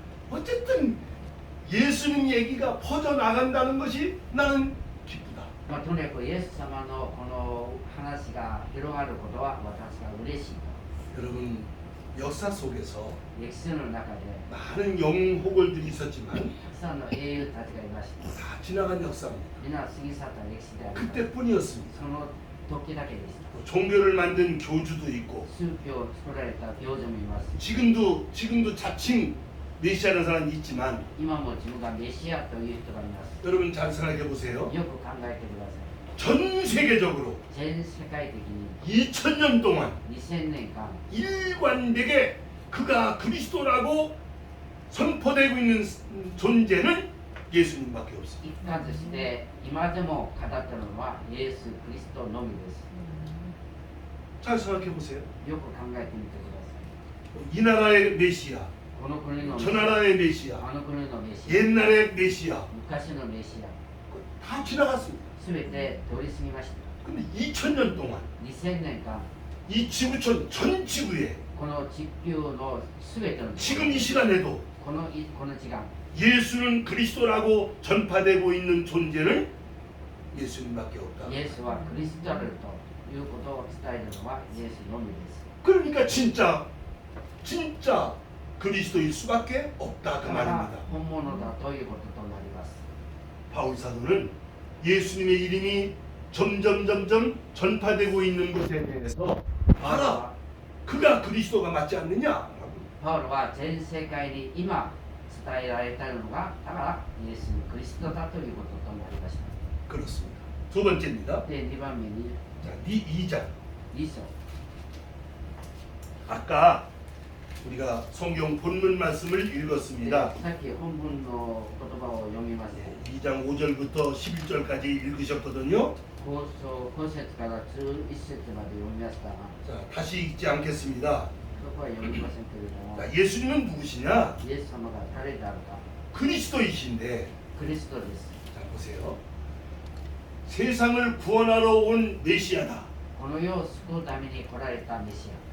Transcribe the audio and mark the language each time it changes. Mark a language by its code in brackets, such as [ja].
[ko] 어쨌든 예수님 얘기가 퍼져나간다는 것이 나는 기쁘다. [ja] まあ、とにかくイエス様のこの話が広がることは私は嬉しい。 [ko] 여러분 역사 속에서 [ja] 歴史の中で [ko] 많은 영웅호걸들이 있었지만 [ja] たくさんの英雄たちがいました。 [ko] 다 지나간 역사입니다. [ja] 皆過ぎ去った歴史であります。 [ko] 그때뿐이었습니다. [ja] その時だけでした。 [ko] 종교를 만든 교주도 있고 [ja] 宗教を作られた教授もいます。 [ko] 지금도 자칭 메시아라는 사람이 있지만 [ja] 今も自分がメシアという人がいます。 [ko] 여러분 잘 생각해 보세요. [ja] よく考えてください。 [ko] 전 세계적으로 [ja] 全世界的に [ko] 2000년 동안 [ja] 2000年間 [ko] 일관되게 그가 그리스도라고 선포되고 있는 존재는 예수님밖에 없습니다. [ja] 一貫として今でも語っているのはイエス・キリストのみです。 [ko] 잘 생각해 보세요. [ja] よく考えてみてくださ [ko] 이 나라의 메시아, [ja] い。この国のメシ [ko] 저 [ja] ア、 [ko] 나라의 메시아, [ja] あの国のメシア、 [ko] 옛날의 메시아 [ja] 昔のメシア、 [ko] 다 지나갔습니다. [ja] すべて通り過ぎました。 [ko] 근데 2000년 동안 [ja] 2000年間、 [ko] 이 지구촌 전 지구에 [ja] この地球のすべての [ko] 지금 이 시간에도 [ja] この時間、 [ko] 예수는 그리스도라고 전파되고 있는 존재는 예수님밖에 없다. [ja] イエスはクリストであるということを伝えるのはイエスのみです。 [ko] 그러니까 진짜 그리스도일 수밖에 없다 그 [ja] だから [ko] 말입니다. [ja] 本物だということとなります。 [ko] 바울 사도는 예수님의 이름이 점점 전파되고 있는 것에 대해서 봐라, 그가 그리스도가 맞지 않느냐? [ja] パウロは全世界に今伝えられているのがだからイエス・クリストだということとなりました。 [ko] 그렇습니다. 두 번째입니다. [ja] で、2番目に [ko] 자, 2장. [ja] 2章。 [ko] 아까 우리가 성경 본문 말씀을 [ja] で [ko] 읽었습니다. [ja] さっき本文の言葉を読みました。 [ko] 2장 5절부터 11절까지 읽으셨거든요. [ja] 5節から11節まで読みましたが、 [ko] 자, 다시 읽지 않겠습니다. [ja] そこは読みませんけれども、 [ko] 자, 예수님은 누구시냐? [ja] イエス様が誰であるか、 [ko] 그리스도이신데, [ja] クリストです。 [ko] 자 보세요. 세상을 구원하러 온 메시아다. [ja] この世を救うために来られたメシ